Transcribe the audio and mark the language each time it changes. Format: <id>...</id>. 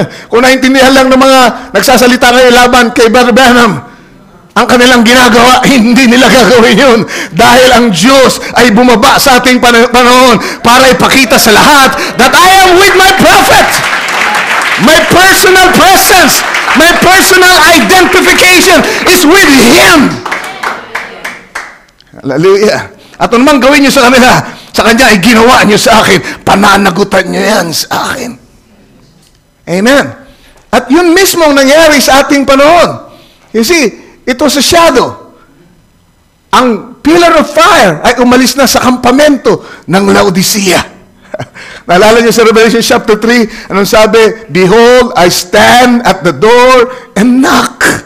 <tl>Kung naintindihan lang ng mga nagsasalita kayo laban kay Brother Branham, ang kanilang ginagawa, hindi nila gagawin yun. Dahil ang Diyos ay bumaba sa ating panahon para ipakita sa lahat</tl> <en>that I am with my prophet. My personal presence, my personal identification is with Him. Hallelujah.</en> <tl>At ano man gawin niyo sa kanila, sa kanya ay ginawa niyo sa akin. Pananagutan niyo yan sa akin. Amen. At yun mismo ang nangyari sa ating panahon.</tl> <en>You see, it was a shadow.</en> <tl>Ang pillar of fire ay umalis na sa kampamento ng Laodicea. Naalala niyo sa Revelation chapter 3, anong sabi?</tl> <en>Behold, I stand at the door and knock.</en>